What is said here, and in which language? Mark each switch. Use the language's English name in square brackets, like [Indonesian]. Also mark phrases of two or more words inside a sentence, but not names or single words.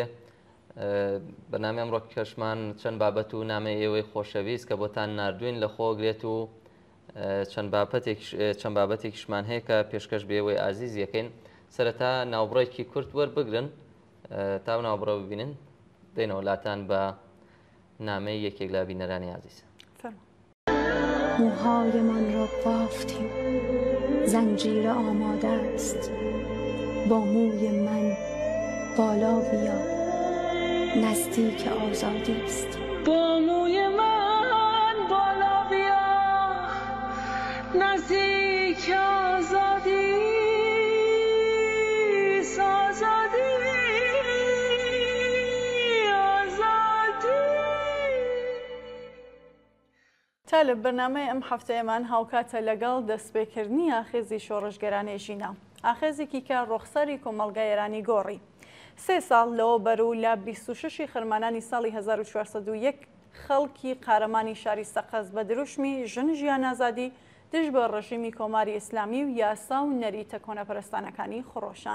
[Central Kurdish] بەنامەی ئەمڕۆ کەشمان چەند بابەت و نامەی ئێوەی خۆشەویست کە بۆتان ناردوین لە خۆگرێت و چەند بابەتێکیشمان هەیە کە پێشکەش بێەوەی ئازیز یەکەین. سەرەتا ناوبڕێکی کورت وەربگرن تا ناوبڕە ببینن دێنەوە لاتان بە نامەی یەکێک لە بینەرانی عزیز. [Persian] موهایمان را بافتیم، زنجیر آماده است، با موی من بالا بیا، نزدیک آزادی است. با موی من بالا بیا، نزدیک آزادی است. آزادی [Central Kurdish] تالب بەرنامەی ئەم هەفتەیەمان هاوکاتە لەگەڵ دەستپێکردنی ئاخێزی شۆڕشگەرانی ژینە، ئاخێزێکی کە ڕوخسەری کۆمەڵگای ئێرانی گۆڕی. 3 ساڵ لەوە بەرەو لە 26 خرمانانی ساڵی 1401 خەڵکی قارەمانی شاری سەقەز بە دروشمی ژن ژیان ئازادی دژ بە ڕژیمی کۆماری ئیسلامی و یاسا و نەریتە کۆنەپەرستانەکانی خڕۆشان.